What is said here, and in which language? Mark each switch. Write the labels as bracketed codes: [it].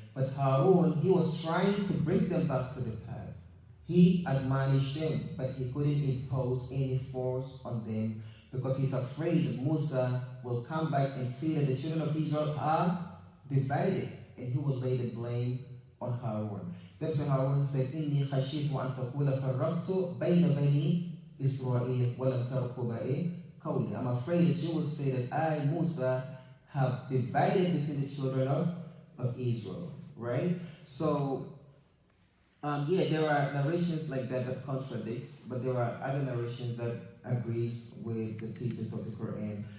[en] But Harun, he was trying to bring them back to the path. He admonished them, but he couldn't impose any force on them because he's afraid that Musa will come back and see that the children of Israel are divided, and he will lay the blame on Harun. That's why Harun said, [ar] إِنِّي خَشِيتُ أَن تَقُولَ فَرَّقْتُ بَيْنَ بَنِي إِسْرَائِيلَ وَلَمْ تَرْقُبَ قَوْلِي. [en] I'm afraid that you will say that I, Musa, have divided between the children of Israel, right? So, there are narrations like that contradicts, but there are other narrations that agrees with the teachers of the Quran.